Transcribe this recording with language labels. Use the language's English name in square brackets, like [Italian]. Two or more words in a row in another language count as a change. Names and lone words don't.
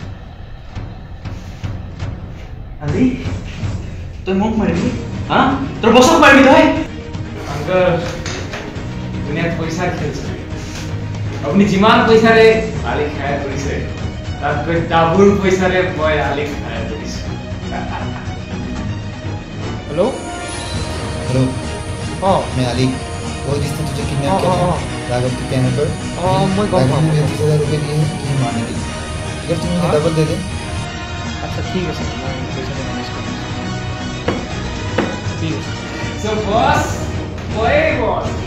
[Assamese] আলি তই মোক মাৰিবি হা তোৰ বছক মাৰিবি তই আংকল দুনিয়াত পইচাৰ খেল চলে আপুনি যিমান পইচাৰে আলি খাই কৰিছে তাতকৈ ডাবুল পইচাৰে মই আলি খাই কৰিছোঁ हेलो [Hindi] हेलो मैं अली वो जिसने तुझे किडनैप किया था राघव के कहने पर मैं राघव ने मुझे 30,000 रुपये दिए हैं तुझे मारने के लिए अगर तुम मुझे डबल दे दे अच्छा ठीक है सर मैं पैसा मैनेज कर दूँगा ठीक है सो बॉस ओए बॉस